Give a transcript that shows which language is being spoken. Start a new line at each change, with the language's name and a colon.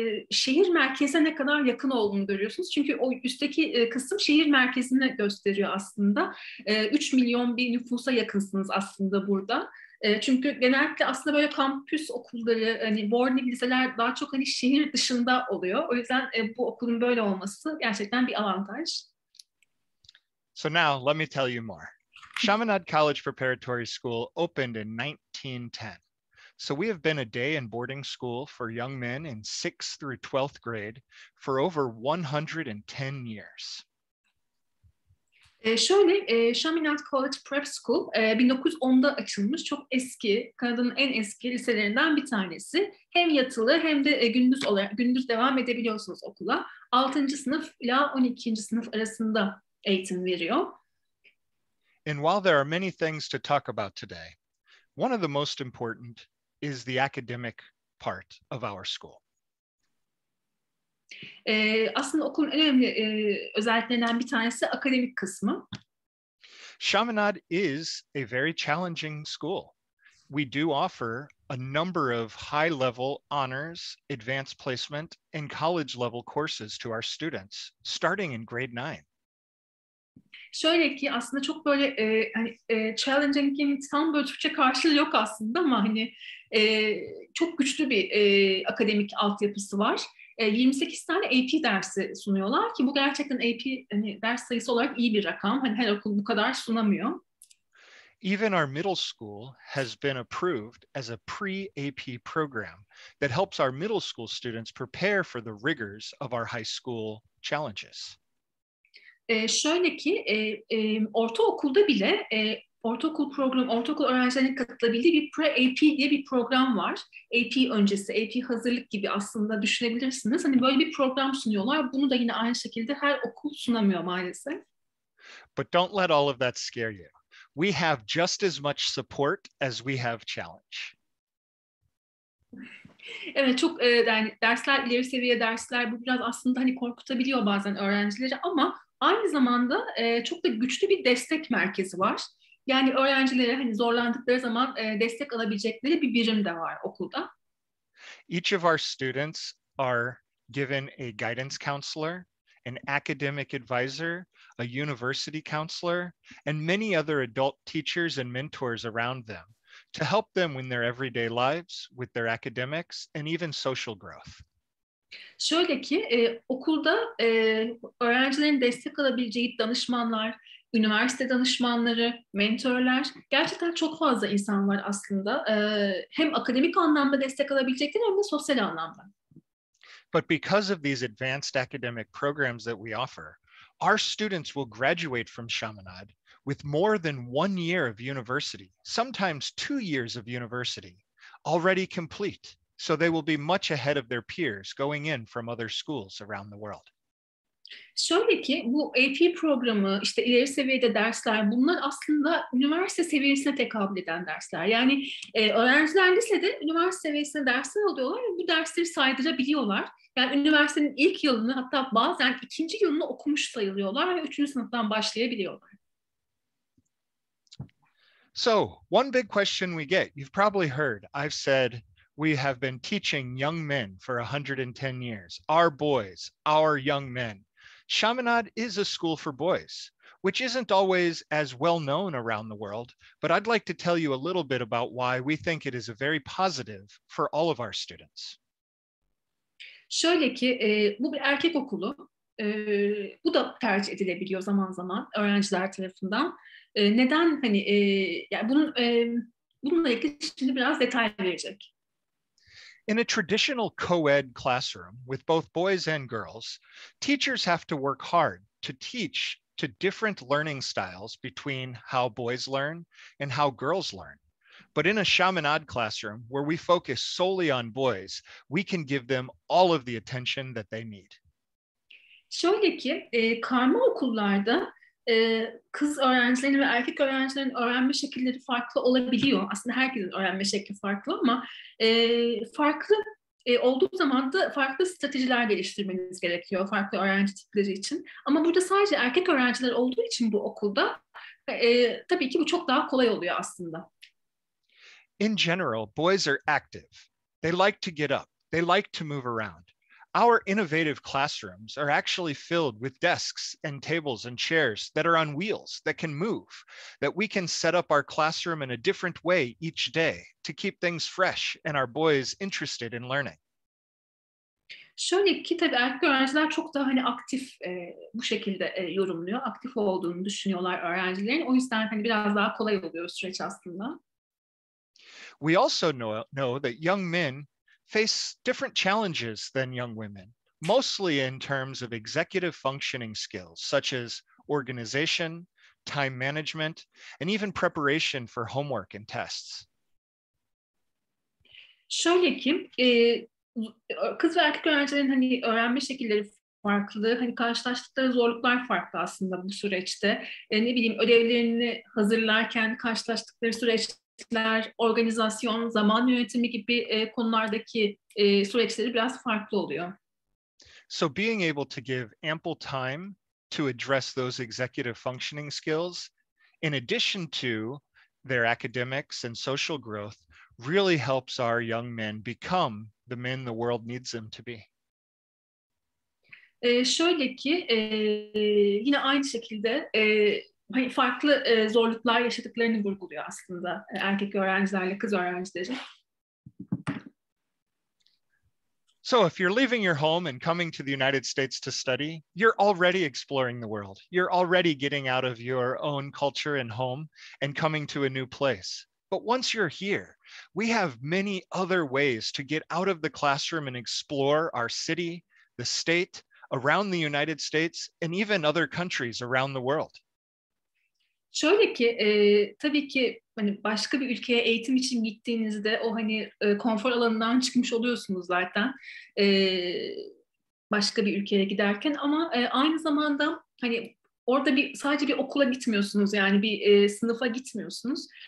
Turkish: Şehir merkezine ne kadar yakın olduğunu görüyorsunuz. Çünkü o üstteki kısım şehir merkezini gösteriyor aslında. 3 milyon bir nüfusa yakınsınız aslında burada. Çünkü genellikle aslında böyle kampüs okulları, hani boarding liseler daha çok hani şehir dışında oluyor. O yüzden bu okulun böyle olması gerçekten bir avantaj.
English: So now let me tell you more. Chaminade College Preparatory School opened in 1910. So we have been a day and boarding school for young men in 6th through 12th grade for over 110 years.
Turkish: Chaminade College Prep School 1910'da açılmış, çok eski, Kanada'nın en eski liselerinden bir tanesi. Hem yatılı hem de gündüz devam edebiliyorsunuz okula. 6. sınıf ile 12. sınıf arasında eğitim veriyor.
English: And while there are many things to talk about today, one of the most important is the academic part of our school.
Turkish: Aslında okulun en önemli özelliklerinden bir tanesi akademik kısmı.
English: Chaminade is a very challenging school. We do offer a number of high-level honors, advanced placement, and college-level courses to our students, starting in grade 9.
Turkish: Şöyle ki aslında çok böyle challenging'in tam böyle Türkçe karşılığı yok aslında ama hani çok güçlü bir akademik altyapısı var. 28 tane AP dersi sunuyorlar ki bu gerçekten AP hani ders sayısı olarak iyi bir rakam. Hani her okul bu kadar sunamıyor.
English: Even our middle school has been approved as a pre-AP program that helps our middle school students prepare for the rigors of our high school challenges.
Turkish: Şöyle ki ortaokulda bile ortaokul öğrencilerinin katılabildiği bir Pre-AP diye bir program var. AP öncesi, AP hazırlık gibi aslında düşünebilirsiniz. Hani böyle bir program sunuyorlar. Bunu da yine aynı şekilde her okul sunamıyor maalesef.
English: But don't let all of that scare you. We have just as much support as we have challenge.
Turkish: Evet çok yani dersler ileri seviye dersler bu biraz aslında hani korkutabiliyor bazen öğrencileri ama aynı zamanda çok da güçlü bir destek merkezi var. Yani öğrencilere hani zorlandıkları zaman destek alabilecekleri bir birim de var okulda.
English: Each of our students are given a guidance counselor, an academic advisor, a university counselor, and many other adult teachers and mentors around them to help them in their everyday lives with their academics and even social growth.
Turkish: Şöyle ki okulda öğrencilerin destek alabileceği danışmanlar, üniversite danışmanları, mentörler gerçekten çok fazla insan var aslında. Hem akademik anlamda destek alabilecekleri hem de sosyal anlamda.
English: But because of these advanced academic programs that we offer, our students will graduate from Chaminade with more than 1 year of university, sometimes 2 years of university, already complete. So they will be much ahead of their peers going in from other schools around the world.
Turkish: Şöyle ki bu AP programı, işte ileri seviyede dersler bunlar aslında üniversite seviyesine tekabül eden dersler. Yani öğrenciler lisede üniversite seviyesinde dersler alıyorlar ve bu dersleri saydırabiliyorlar. Yani üniversitenin ilk yılını hatta bazen ikinci yılını okumuş sayılıyorlar ve üçüncü sınıftan başlayabiliyorlar.
English: So one big question we get, you've probably heard, I've said, we have been teaching young men for 110 years, our boys, our young men. Chaminade is a school for boys, which isn't always as well known around the world, but I'd like to tell you a little bit about why we think it is a very positive for all of our students.
Turkish: Şöyle ki bu bir erkek okulu. Bu da tercih edilebiliyor zaman zaman öğrenciler tarafından. Neden hani yani bununla ilgili şimdi biraz detay verecek.
English: In a traditional co-ed classroom with both boys and girls, teachers have to work hard to teach to different learning styles between how boys learn and how girls learn. But in a Chaminade classroom where we focus solely on boys, we can give them all of the attention that they need.
Turkish: Şöyle ki karma okullarda kız öğrencilerin ve erkek öğrencilerin öğrenme şekilleri farklı olabiliyor. Aslında herkesin öğrenme şekli farklı ama farklı olduğu zaman da farklı stratejiler geliştirmeniz gerekiyor farklı öğrenci tipleri için. Ama burada sadece erkek öğrenciler olduğu için bu okulda tabii ki bu çok daha kolay oluyor aslında.
English: In general, boys are active. They like to get up. They like to move around. Our innovative classrooms are actually filled with desks and tables and chairs that are on wheels that can move, that we can set up our classroom in a different way each day to keep things fresh and our boys interested in learning.
Turkish: Şöyle ki tabii erkek öğrenciler çok daha hani aktif bu şekilde yorumluyor. Aktif olduğunu düşünüyorlar öğrencilerin. O yüzden hani biraz daha kolay oluyor süreç aslında.
English: We also know that young men face different challenges than young women, mostly in terms of executive functioning skills, such as organization, time management, and even preparation for homework and tests.
Turkish: Şöyle ki kız ve erkek öğrencilerin hani öğrenme şekilleri farklı, hani karşılaştıkları zorluklar farklı aslında bu süreçte. Ne bileyim ödevlerini hazırlarken karşılaştıkları süreçler, organizasyon, zaman yönetimi gibi konulardaki süreçleri biraz farklı oluyor.
English: So being able to give ample time to address those executive functioning skills, in addition to their academics and social growth, really helps our young men become the men the world needs them to be.
Turkish: Şöyle ki yine aynı şekilde hani farklı zorluklar yaşadıklarını vurguluyor aslında erkek öğrencilerle kız öğrencilerin.
English: So if you're leaving your home and coming to the United States to study, you're already exploring the world. You're already getting out of your own culture and home and coming to a new place. But once you're here, we have many other ways to get out of the classroom and explore our city, the state, around the United States, and even other countries around the world.
Turkish: Şöyle ki tabii ki hani başka bir ülkeye eğitim için gittiğinizde o hani konfor alanından çıkmış oluyorsunuz zaten başka bir ülkeye giderken ama aynı zamanda hani orada sadece bir okula gitmiyorsunuz yani bir sınıfa gitmiyorsunuz.